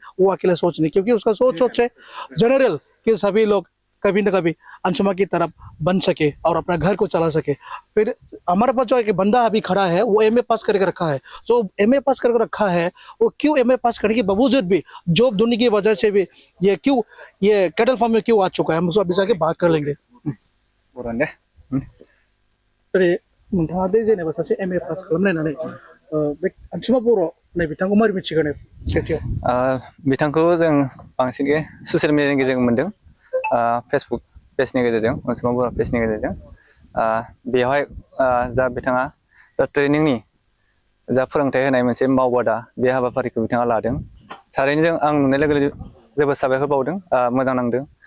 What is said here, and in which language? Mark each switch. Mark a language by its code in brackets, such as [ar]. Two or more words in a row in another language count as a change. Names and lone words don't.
[hi] वो अकेले सोच नहीं क्योंकि उसका सोच है जनरल कि सभी लोग कभी न कभी अंशुमा की तरफ बन सके और अपना घर को चला सके फिर हमारे पास जो एक बंदा अभी खड़ा है वो एमए पास करके रखा है जो एमए पास करके रखा है वो क्यों एमए पास करने के बावजूद भी जॉब ढूंढने की वजह से भी ये क्यों ये कैटल फार्म में क्यों आ चुका है हम उसको अभी जाके बात कर लेंगे [brx] नोंथाङा दे जेनेबा सासे एमए पास खालामनायनानै बे अंशुमा बर' नै बिथांखौ मारै मिथिगोन सेथियाव बिथांखौ जों बांसिनै ससियेल मिडियानि गेजेरजों मोनदों फेसबुक पेजनि गेजेरजों अंशुमा बर' पेजनि गेजेरजों बेवहाय जा बिथाङा ट्रेनिंनि जा फोरोंथाय होनाय मोनसे मावबादा बे हाबाफारिखौ बिथाङा लादों थारैनो जों आं नुनाय लोगो लोगो जोबोद साबायखर बावदों मोजां नांदों